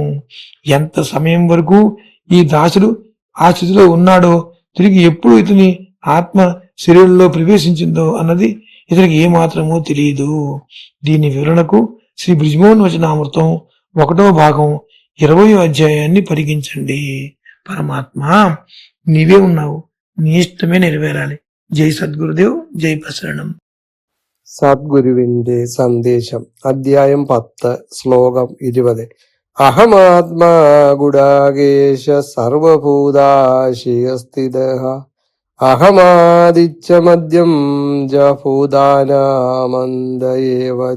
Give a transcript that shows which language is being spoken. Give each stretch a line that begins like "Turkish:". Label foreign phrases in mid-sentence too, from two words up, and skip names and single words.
Telugu: ఎంత సమయం వరకు ఈ దాసుడు ఆ స్థితిలో ఉన్నాడో, తిరిగి ఎప్పుడు ఇతని ఆత్మ శరీరంలో ప్రవేశించిందో అన్నది ఇతనికి ఏమాత్రమూ తెలియదు. దీని వివరణకు శ్రీ బ్రిజ్మోహన్ వచనామృతం 1వ భాగం 20వ అధ్యాయాన్ని పరిగణించండి. పరమాత్మ నీవే ఉన్నావు, నీ ఇష్టమే నెరవేరాలి. జై సద్గురుదేవ్, జై ప్రసరణం.
Malayalam: സദ്ഗുരുവിന്റെ സന്ദേശം. അധ്യായം 10, ശ്ലോകം 20.
Sanskrit: അഹമാത്മാ ഗുഡാകേശ സർവഭൂതാശയസ്ഥിതഃ അഹമാദിച്ച മദ്യം ജ ഭൂതാനാമന്ദയേവ ച.